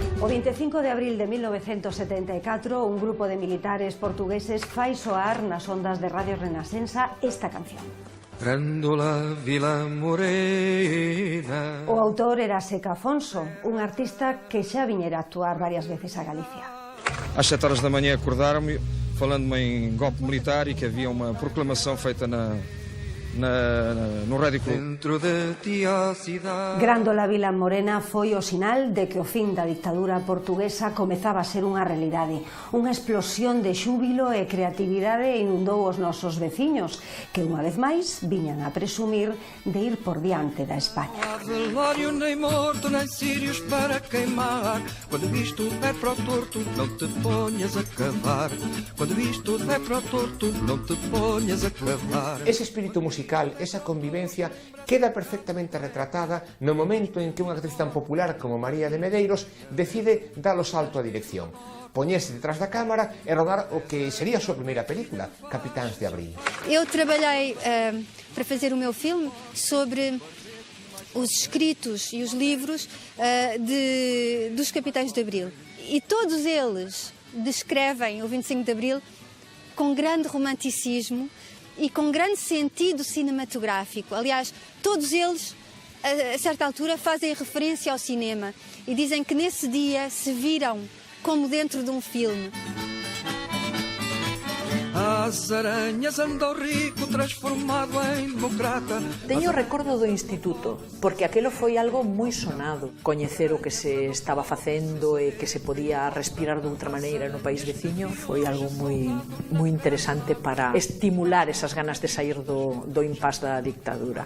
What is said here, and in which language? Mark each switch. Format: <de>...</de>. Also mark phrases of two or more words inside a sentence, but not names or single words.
<gl>25 de abril de 1974, un grupo de militares portugueses fai soar nas ondas de Radio Renascença esta canción. Grândola Vila Morena. O autor era Seca Afonso, un artista que xa viñera a actuar varias veces a Galicia.</gl> <pt>Às 7 horas da manhã acordaram-me, falando-me em golpe militar e que havia uma proclamação feita no Rádio Clube.</pt> <gl>Grândola Vila Morena foi o sinal de que o fin da dictadura portuguesa comezaba a ser unha realidade. Unha explosión de xúbilo e creatividade inundou os nosos veciños, que unha vez máis viñan a presumir de ir por diante da España. Ese espírito musical, esa convivencia, queda perfectamente retratada no momento en que unha actriz tan popular como María de Medeiros decide dar o salto á dirección, poñerse detrás da cámara e rodar o que sería a súa primeira película, Capitáns de Abril.</gl> <pt>Eu trabalhei para fazer o meu filme sobre os escritos e os livros dos Capitães de Abril. E todos eles descrevem o 25 de Abril com grande romanticismo e com grande sentido cinematográfico. Aliás, todos eles, a certa altura, fazem referência ao cinema e dizem que nesse dia se viram como dentro de um filme.</pt> <gl>As arañas andou rico transformado en democrata. Teño recordo do instituto, porque aquelo foi algo moi sonado. Coñecer o que se estaba facendo e que se podía respirar de outra maneira no país veciño foi algo moi interesante para estimular esas ganas de sair do impás da dictadura.</gl>